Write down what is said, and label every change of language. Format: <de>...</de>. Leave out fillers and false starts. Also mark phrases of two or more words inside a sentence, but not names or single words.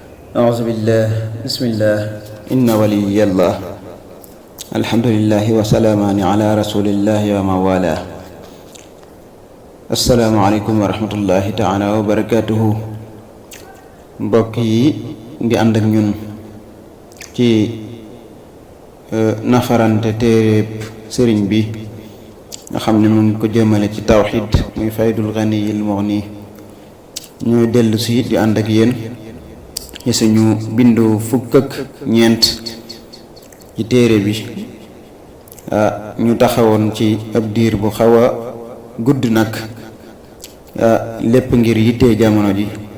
<ar>أعوذ بالله بسم الله إن ولي الله الحمد لله وسلامان على رسول الله وما والاه السلام عليكم ورحمة الله تعالى وبركاته</ar> <wo>mbokk yi di ànd ak ñun ci nafarante téereb sëriñ bi nga xam ne mu ngi ko jëmale ci tawxid muy faydul ganiyil mughni ñooy dellu si di ànd ak yéen ci suñu bindu fukk ak ñeent ci téere bi ñu taxawoon ci ab diir bu xaw a gudd nag lépp ngir yittee jamono ji</wo>